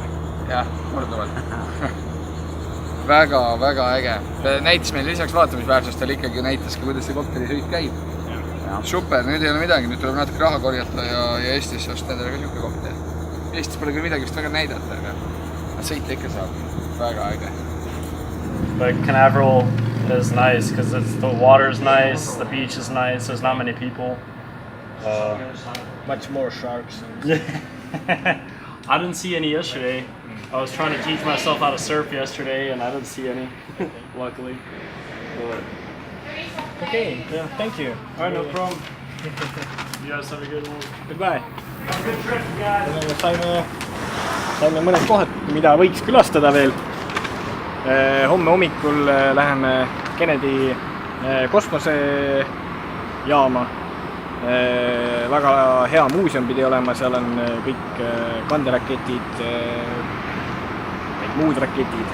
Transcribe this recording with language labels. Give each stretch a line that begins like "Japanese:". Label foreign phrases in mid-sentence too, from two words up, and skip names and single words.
Estonian: Jah, korduvalt. Väga äge. Näitas meil lisaks vaatamisväärsust, tal ikkagi näitas ka, kuidas see kopterisõit käib. Super, nüüd ei ole midagi, nüüd tuleb natuke raha korjata ja Eestisse osta endale ka siuke kopter. Eestis pole küll midagi vist väga näidata, aga sõita ikka saab. Väga äge.
English: But Canaveral is nice because the water's nice, the beach is nice, there's not many people. Much more sharks. I didn't see any yesterday. I was trying to teach myself how to surf yesterday and I didn't see any, luckily. But... Okay, yeah, thank you. Alright, no problem. You guys have a good one. Goodbye. Have a good trip, guys.
Estonian: Saime mõned kohad, mida võiks külastada veel. Homme hommikul läheme Kennedy kosmosejaama. Väga hea muuseum pidi olema, seal on kõik kanderaketid, muud raketid.